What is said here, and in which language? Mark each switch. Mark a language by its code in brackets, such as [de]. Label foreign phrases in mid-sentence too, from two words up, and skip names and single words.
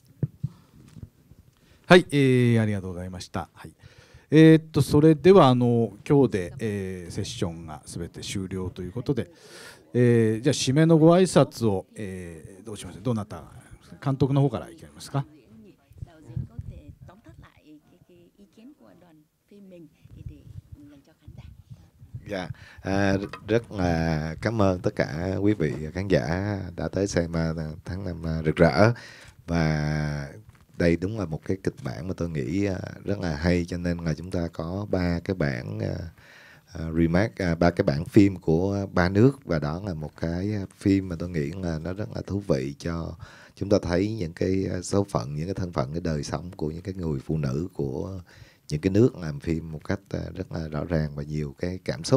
[ja] はい、ありがとうございました。はい、それでは今日で、セッションがすべて終了ということで、じゃあ締めのご挨拶を、どうします。どなた監督の方からいきますか。 [vi] Dạ, rất là cảm ơn tất cả quý vị khán giả đã tới xem tháng 5 rực rỡ. Và đây đúng là một cái kịch bản mà tôi nghĩ rất là hay, cho nên là chúng ta có 3 cái bản remake, 3 cái bản phim của 3 nước, và đó là một cái phim mà tôi nghĩ là nó rất là thú vị cho chúng ta thấy những cái số phận, những cái thân phận, cái đời sống của những cái người phụ nữ của những cái nước làm phim một cách rất là rõ ràng và nhiều cái cảm xúc.